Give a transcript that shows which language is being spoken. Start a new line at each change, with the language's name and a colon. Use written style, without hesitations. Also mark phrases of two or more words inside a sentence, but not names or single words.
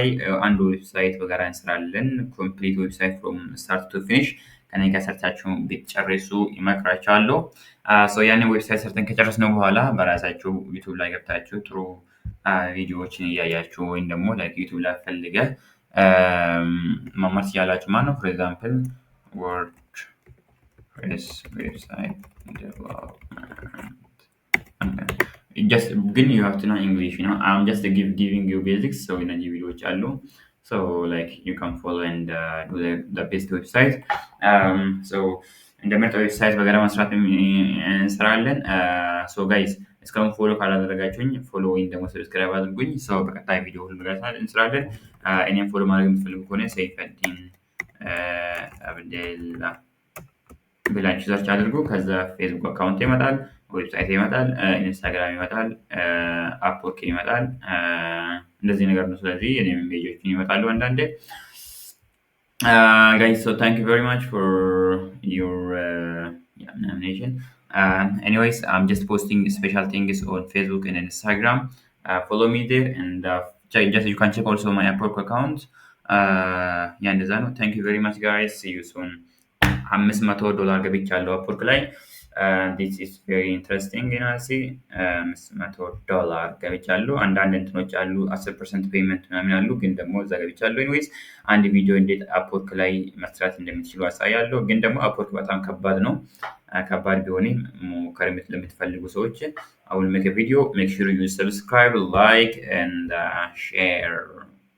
Amharic: አንድ ዌብሳይት በጋራ እንሰራለን።
English: complete website from start to finish
Amharic: ከኔ ጋር ሰርታችሁ ብትጨርሱ ይመክራችኋለሁ። ያንን ዌብሳይት ሰርተን ከጨረስነው በኋላ በራሳችሁ ዩቱብ ላይ ገብታችሁ ጥሩ ቪዲዮዎችን እያያችሁ ወይም ደግሞ ዩቱብ ላይ ፈልገህ መማር ትችላላችሁ ማለት ነው።
English: for example WordPress website
Amharic: ግን
English: you have to know English, I'm just giving you basics.
Amharic: እነዚህ ቪዲዮዎች አሉ.
English: You can follow and do the best website.
Amharic: እንደ ምርጥ ዌብሳይት በጋራ መስራት እንሰራለን። ጋይስ እስካሁን ፎሎ ካላደረጋችሁኝ ፎሎ ወይም ደግሞ ሰብስክራይብ አድርጉኝ። በቀጣይ ቪዲዮ ሁሉ ነገር እንሰራለን። እኔም ፎሎ ማድረግ የምትፈልጉ ከሆነ ሰይፈዲን አብደላ ብላችሁ ሰርች አድርጉ። ከዛ ፌስቡክ አካውንት ይመጣል፣ ዌብሳይት ይመጣል፣ ኢንስታግራም ይመጣል፣ አፕወርክ ይመጣል። እንደዚህ ነገር ነው። ስለዚህ እኔም ፔጆችን ይመጣሉ አንዳንዴ።
English: Guys, thank you very much for your nomination. Anyways, I'm just posting special things on Facebook and Instagram. Follow me there and you can check also my Upwork account.
Amharic: እንደዛ ነው።
English: Thank you very much guys. See you soon. $500
Amharic: ገብቻለሁ አፕወርክ ላይ።
English: This is very interesting.
Amharic: $500 ገብቻለሁ። አንዳንድ እንትኖች አሉ 10% ፔመንት ምናምን አሉ፣ ግን ደግሞ እዛ ገብቻለሁ። ኤኒዌይስ አንድ ቪዲዮ እንዴት አፕወርክ ላይ መስራት እንደምትችሉ አሳያለሁ። ግን ደግሞ አፕወርክ በጣም ከባድ ነው። ከባድ ቢሆንም ሞከር ለምትፈልጉ ሰዎች
English: I will make a video. Make sure you subscribe, like and share.